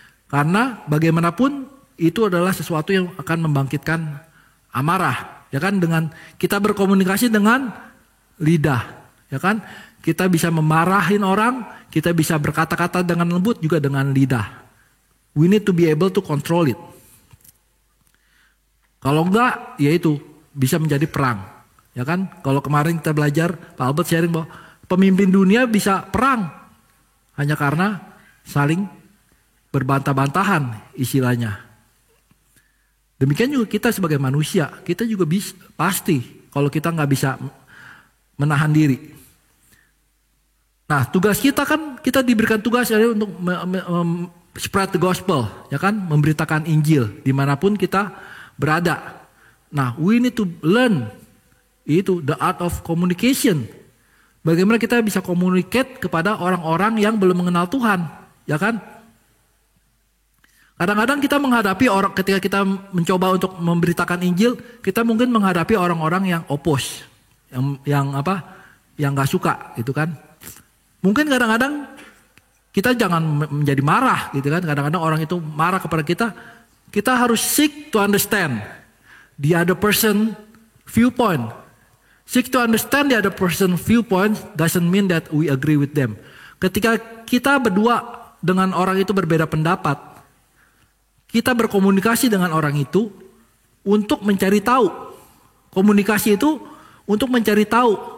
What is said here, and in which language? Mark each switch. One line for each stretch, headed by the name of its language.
Indonesian: Karena bagaimanapun itu adalah sesuatu yang akan membangkitkan amarah. Ya kan, dengan kita berkomunikasi dengan lidah. Ya kan? Kita bisa memarahin orang, kita bisa berkata-kata dengan lembut juga dengan lidah.
English: We need to be able to control it.
Indonesian: Kalau enggak, ya itu bisa menjadi perang. Ya kan? Kalau kemarin kita belajar, Pak Albert sharing bahwa pemimpin dunia bisa perang hanya karena saling berbantah-bantahan istilahnya. Demikian juga kita sebagai manusia, kita juga bisa pasti kalau kita nggak bisa menahan diri. Nah, tugas kita kan, kita diberikan tugas untuk
English: spread the gospel,
Indonesian: ya kan, memberitakan Injil dimanapun kita berada. Nah,
English: we need to learn
Indonesian: itu
English: the art of communication.
Indonesian: Bagaimana kita bisa communicate kepada orang-orang yang belum mengenal Tuhan, ya kan? Kadang-kadang kita menghadapi orang ketika kita mencoba untuk memberitakan Injil, kita mungkin menghadapi orang-orang yang oppose, yang nggak suka, gitu kan? Mungkin kadang-kadang kita jangan menjadi marah gitu kan. Kadang-kadang orang itu marah kepada kita. Kita harus
English: seek to understand the other person viewpoint. Seek to understand the other person viewpoint doesn't mean that we agree with them.
Indonesian: Ketika kita berdua dengan orang itu berbeda pendapat, kita berkomunikasi dengan orang itu untuk mencari tahu. Komunikasi itu untuk mencari tahu.